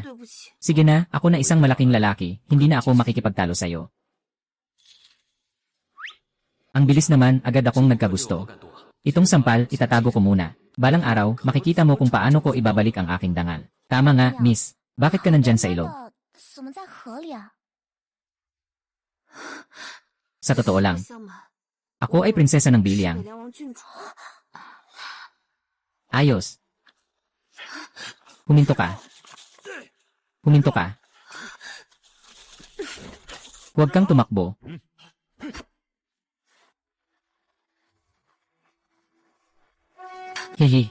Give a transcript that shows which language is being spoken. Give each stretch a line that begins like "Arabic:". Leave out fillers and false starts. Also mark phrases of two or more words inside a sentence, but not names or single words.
Filipino: Sige na, ako na isang malaking lalaki, hindi na ako makikipagtalo sa'yo. Ang bilis naman, agad akong nagkagusto. Itong sampal, itatago ko muna. Balang araw, makikita mo kung paano ko ibabalik ang aking dangal. Tama nga, miss. Bakit ka nandyan sa ilog?
Chinese: 怎么在河里啊？
Filipino: Sa totoo lang,
Chinese: 相瞒，
Filipino: ako ay prinsesa ng
Chinese: 北
Filipino: Biliang.
Chinese: 凉王郡主，
Filipino: Ayos. Huminto ka. Huminto ka. Huwag kang tumakbo. Hehe.